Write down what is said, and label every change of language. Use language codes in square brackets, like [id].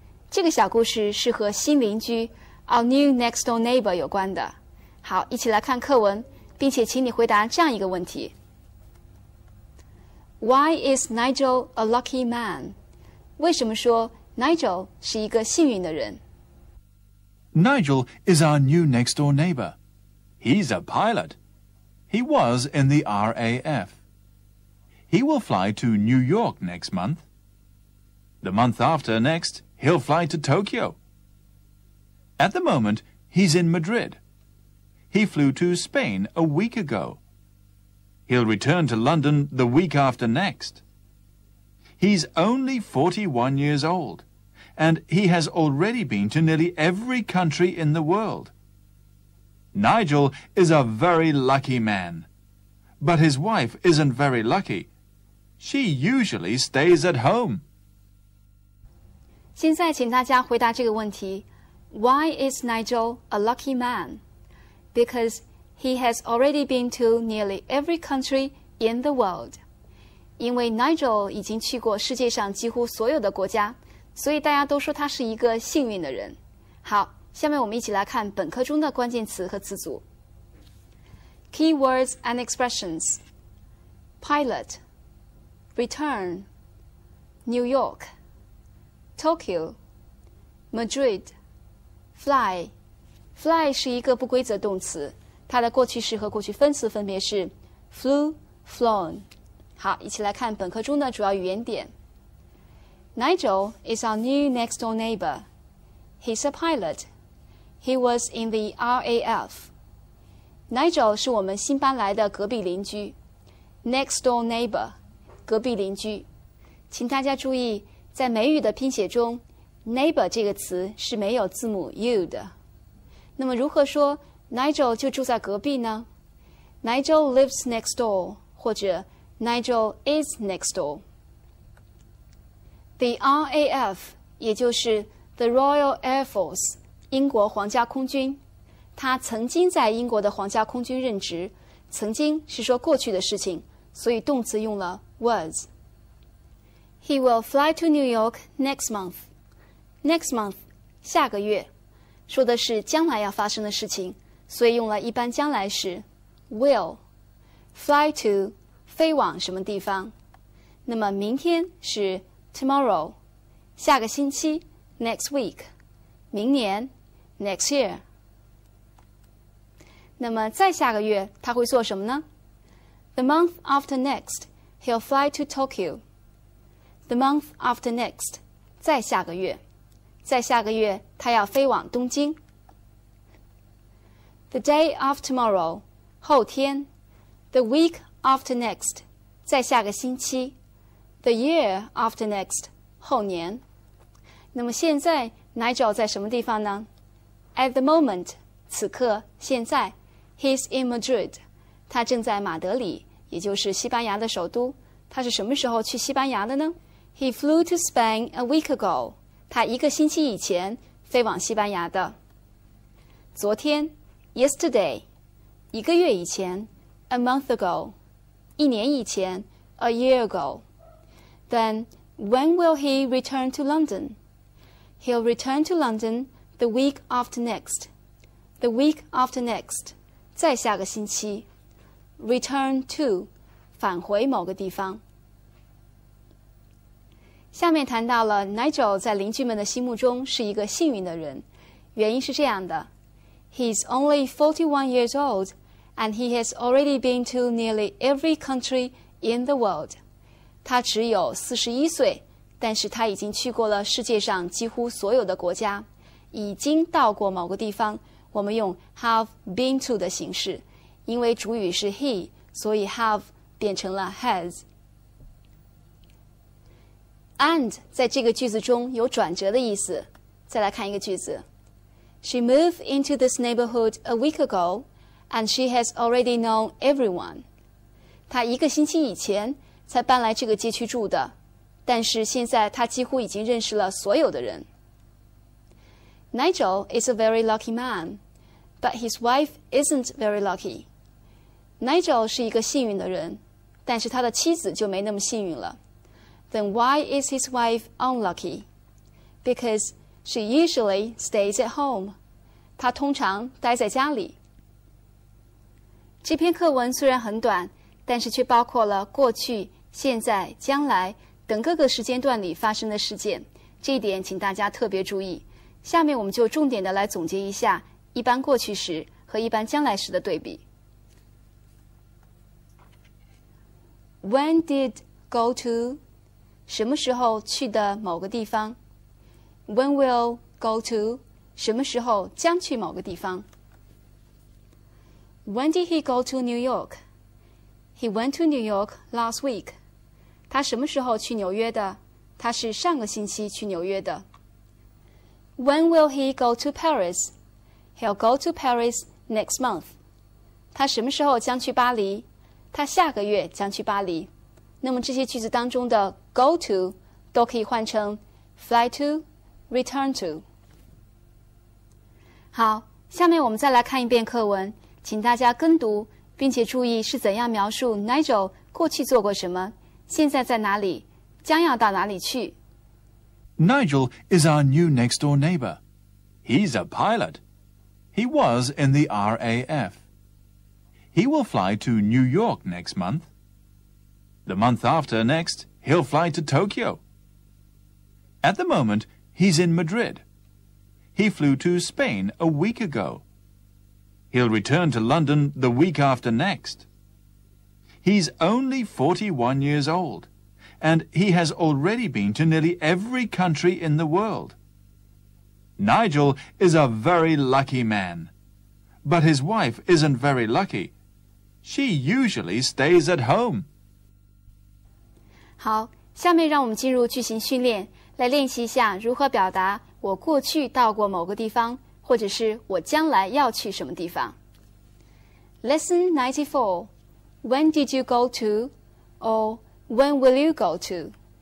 [zh] 这个小故事是和新邻居 Our New Next Door Neighbor 有关的。好，一起来看课文，并且请你回答这样一个问题 [en] Why is Nigel a lucky man？ [zh] 为什么说 Nigel 是一个幸运的人？ [en] Nigel is our new next-door neighbor. He's a pilot. He was in the RAF. He will fly to New York next month. The month after next, he'll fly to Tokyo. At the moment, he's in Madrid. He flew to Spain a week ago. He'll return to London the week after next. He's only 41 years old, and he has already been to nearly every country in the world. Nigel is a very lucky man, but his wife isn't very lucky. She usually stays at home. [zh] 现在请大家回答这个问题 [en] Why is Nigel a lucky man? Because he has already been to nearly every country in the world. [zh] 因为 Nigel 已经去过世界上几乎所有的国家，所以大家都说他是一个幸运的人。好，下面我们一起来看本课中的关键词和词组。 [en] Keywords and expressions: pilot, return, New York, Tokyo, Madrid, fly. [zh] Fly 是一个不规则动词，它的过去式和过去分词分别是 flew, flown。好，一起来看本课中的主要语言点。 [en] Nigel is our new next-door neighbor. He's a pilot. He was in the RAF. [zh] Nigel 是我们新搬来的隔壁邻居。 [en] Next-door neighbor， [zh] 隔壁邻居。请大家注意，在美语的拼写中 ，neighbor 这个词是没有字母 u 的。那么如何说 Nigel 就住在隔壁呢？ [en] Nigel lives next door， [zh] 或者 [en] Nigel is next door。 [zh] The RAF 也就是 The Royal Air Force 英国皇家空军，他曾经在英国的皇家空军任职。曾经是说过去的事情，所以动词用了 was。 [en] He will fly to New York next month. Next month [zh] 下个月，说的是将来要发生的事情，所以用了一般将来时 will。 [en] Fly to [zh] 飞往什么地方，那么明天是tomorrow， 下个星期 next week， 明年 next year。那么再下个月他会做什么呢？ [en] The month after next, he'll fly to Tokyo. The month after next， [zh] 再下个月，再下个月他要飞往东京。 [en] The day after tomorrow， [zh] 后天。 [en] The week after next， [zh] 再下个星期。 [en] The year after next， [zh] 后年。那么现在 Nigel 在什么地方呢？ [en] At the moment， [zh] 此刻，现在 [en] He's in Madrid， [zh] 他正在马德里，也就是西班牙的首都。他是什么时候去西班牙的呢？ [en] He flew to Spain a week ago， [zh] 他一个星期以前飞往西班牙的。昨天 [en] Yesterday， [zh] 一个月以前 [en] A month ago， [zh] 一年以前 [en] A year ago。Then, when will he return to London? He'll return to London the week after next. The week after next， [zh] 再下个星期。 [en] Return to， [zh] 返回某个地方。下面谈到了 Nigel 在邻居们的心目中是一个幸运的人，原因是这样的 ： [en] He's only 41 years old, and he has already been to nearly every country in the world. [zh] 他只有41岁，但是他已经去过了世界上几乎所有的国家，已经到过某个地方。我们用 have been to 的形式，因为主语是 he， 所以 have 变成了 has。And 在这个句子中有转折的意思。再来看一个句子 [en] ：She moved into this neighborhood a week ago, and she has already known everyone. [zh] 她一个星期以前才搬来这个街区住的，但是现在他几乎已经认识了所有的人。 [en] Nigel is a very lucky man, but his wife isn't very lucky. [zh] Nigel 是一个幸运的人，但是他的妻子就没那么幸运了。 [en] Then why is his wife unlucky? Because she usually stays at home. [zh] 她通常待在家里。这篇课文虽然很短，但是却包括了过去、现在、将来等各个时间段里发生的事件，这一点请大家特别注意。下面我们就重点的来总结一下一般过去时和一般将来时的对比。 [en] When did go to [zh] 什么时候去的某个地方 [en] When will go to [zh] 什么时候将去某个地方 [en] When did he go to New York? He went to New York last week. [zh] 他什么时候去纽约的？他是上个星期去纽约的。 [en] When will he go to Paris? He'll go to Paris next month. [zh] 他什么时候将去巴黎？他下个月将去巴黎。那么这些句子当中的 go to 都可以换成 fly to, return to。好，下面我们再来看一遍课文，请大家跟读，并且注意是怎样描述 Nigel 过去做过什么，现在在哪里，将要到哪里去。 [en] Nigel is our new next-door neighbor. He's a pilot. He was in the RAF. He will fly to New York next month. The month after next, he'll fly to Tokyo. At the moment, he's in Madrid. He flew to Spain a week ago. He'll return to London the week after next. He's only 41 years old, and he has already been to nearly every country in the world. Nigel is a very lucky man, but his wife isn't very lucky. She usually stays at home. [zh] 好，下面让我们进入句型训练，来练习一下如何表达我过去到过某个地方，或者是我将来要去什么地方。 [en] Lesson 94. When did you go to? Or when will you go to?